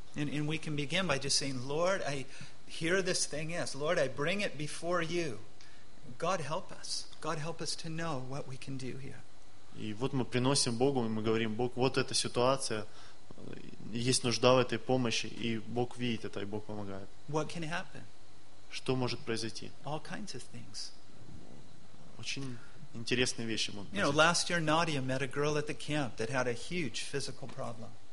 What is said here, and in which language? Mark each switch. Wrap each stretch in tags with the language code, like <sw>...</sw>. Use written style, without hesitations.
<en>And we can begin by just saying, Lord, I hear this thing is. Lord, I bring it before you. God help us. God help us to know what we can do here.</en> <ru>И вот мы приносим Богу, и мы говорим: Бог, вот эта ситуация, есть нужда в этой помощи, и Бог видит это, и Бог помогает.</ru> <en>What can happen?</en> <ru>Что может произойти?</ru> <en>All kinds of things.</en> <ru>Очень интересные вещи могут произойти.</ru> <en>You know, last year Nadia met a girl at the camp that had a huge physical problem.</en>